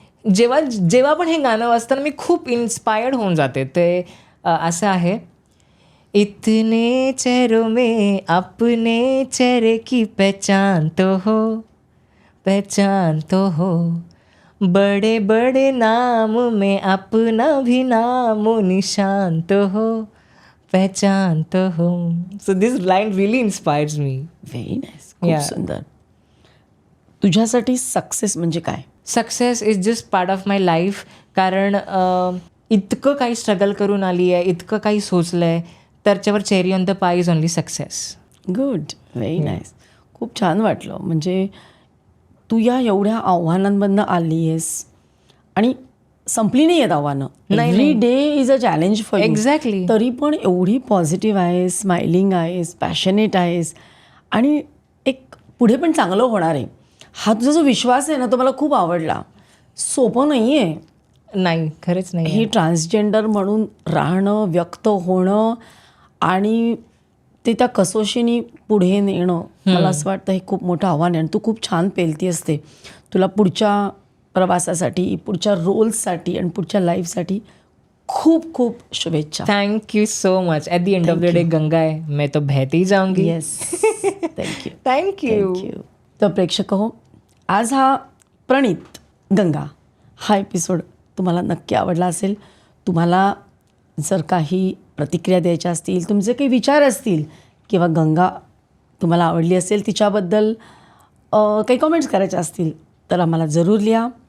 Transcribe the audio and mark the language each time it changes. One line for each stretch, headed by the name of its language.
Marathi: जेव्हा पण हे गाणं वाजताना मी खूप इन्स्पायर्ड होऊन जाते. ते असं आहे,
Hindi: इतने चेहरों में अपने चेहरे की पहचान तो हो, बड़े बड़े नाम में अपना भी नाम निशान तो हो, पहचान तो हो.
English: So this line really inspires me. Very nice.
Marathi: खूप सुंदर. तुझ्यासाठी सक्सेस म्हणजे काय?
English: Success is just part of my life.
Marathi: कारण इतकं काही स्ट्रगल करून आली आहे, इतकं काही सोचलं आहे, त्याच्यावर
English: Cherry on the pie is only success. Good. Very nice.
Marathi: खूप छान वाटलं. म्हणजे तू या एवढ्या आव्हानांमधनं आली आहेस आणि संपली नाही आहेत आव्हानं.
English: Every day is a challenge for you. Exactly.
Marathi: तरी पण एवढी पॉझिटिव्ह आहेस, स्माइलिंग आहेस, पॅशनेट आहेस आणि एक पुढे पण चांगलं होणार आहे. हा तुझा जो विश्वास आहे ना तो मला खूप आवडला. सोपं नाही आहे. नाही, खरंच नाही. हे ट्रान्सजेंडर म्हणून राहणं, व्यक्त होणं आणि ते त्या कसोशीने पुढे नेणं, मला असं वाटतं हे खूप मोठं आव्हान आहे. आणि तू खूप छान पेलती असते. तुला पुढच्या प्रवासासाठी, पुढच्या रोल्ससाठी आणि पुढच्या लाईफसाठी खूप खूप शुभेच्छा.
English: Thank you so much. At the end of the day
Hindi: Ganga है, मैं तो बहती जाऊंगी.
English: Yes. Thank you. Thank you.
Marathi: तर प्रेक्षक हो, आज हा प्रणित गंगा हा एपिसोड तुम्हाला नक्की आवडला असेल. तुम्हाला जर काही प्रतिक्रिया द्यायच्या असतील, तुमचे काही विचार असतील किंवा गंगा तुम्हाला आवडली असेल, तिच्याबद्दल काही कमेंट्स करायच्या असतील तर आम्हाला जरूर लिहा.